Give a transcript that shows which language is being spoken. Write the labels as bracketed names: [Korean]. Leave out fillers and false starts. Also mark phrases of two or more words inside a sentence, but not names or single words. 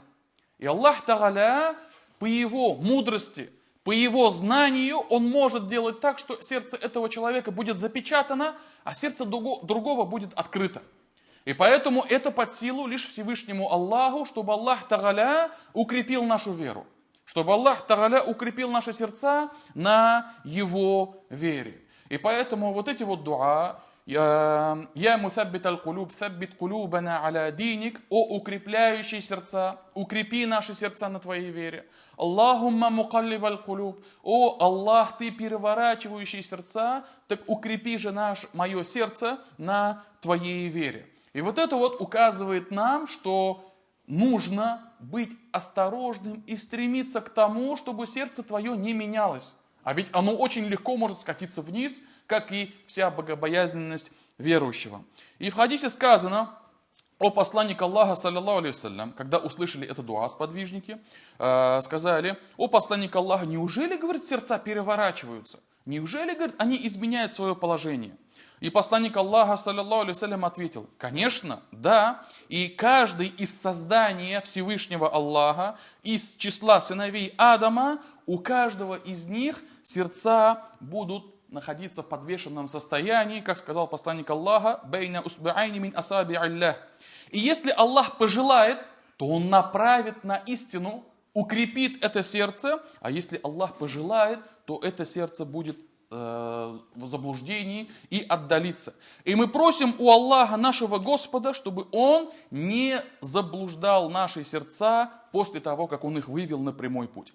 [Russian] И Аллах Тааля по его мудрости, по его знанию, он может делать так, что сердце этого человека будет запечатано, а сердце другого будет открыто. И поэтому это под силу лишь Всевышнему Аллаху, чтобы Аллах Тааля укрепил нашу веру. Чтобы Аллах Тааля укрепил наши сердца на его вере. И поэтому вот эти вот дуа, [Arabic] «يا مثبت القلوب ثبت قلوبنا على دينك», [Russian] о укрепляющий сердца, укрепи наши сердца на твоей вере. [Arabic] اللهم مقلب القلوب, [Russian] о Аллах, ты переворачивающий сердца, так укрепи же мое сердце на твоей вере. И вот это вот указывает нам, что нужно быть осторожным и стремиться к тому, чтобы сердце твое не менялось. А ведь оно очень легко может скатиться вниз, как и вся богобоязненность верующего. И в хадисе сказано о посланнике Аллаха, [Arabic] صلى الله عليه وسلم, [Russian] когда услышали это дуа сподвижники, сказали, о посланник Аллаха, неужели, говорит, сердца переворачиваются? Неужели, говорит, они изменяют свое положение? И посланник Аллаха, [Arabic] صلى الله عليه وسلم, [Russian] ответил, конечно, да, и каждый из создания Всевышнего Аллаха, из числа сыновей Адама, у каждого из них сердца будут находиться в подвешенном состоянии, как сказал посланник Аллаха, [Arabic] «بين إصبعين من أصابع الله». [Russian] И если Аллах пожелает, то Он направит на истину, укрепит это сердце, а если Аллах пожелает, то это сердце будет в заблуждении и отдалится. И мы просим у Аллаха, нашего Господа, чтобы Он не заблуждал наши сердца после того, как Он их вывел на прямой путь.